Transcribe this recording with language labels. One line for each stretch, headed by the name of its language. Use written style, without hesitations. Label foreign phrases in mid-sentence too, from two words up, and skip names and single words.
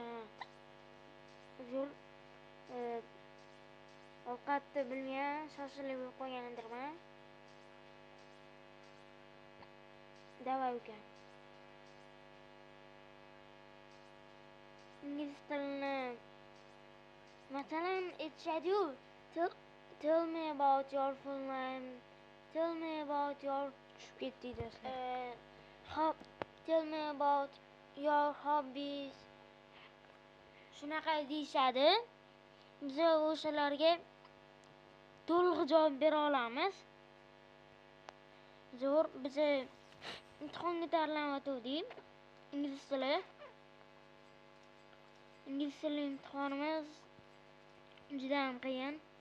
Uzbek: Zo'r ovqatni bilmagan, shoshilib qo'ygandirman. Davay uka. Ingliz tilini masalan aytishadi,
English: tell me about your full name, tell me about your
Uzbek: tushib ketdik do'stlar.
English: Tell me about your hobbies.
Uzbek: Shunaqa deyishadi. Biz o'shalarga to'liq javob bera olamiz. Zo'r, biz imtihonga tayyorlanayotgandik. Ingliz tili imtihonimiz juda ham qiyin.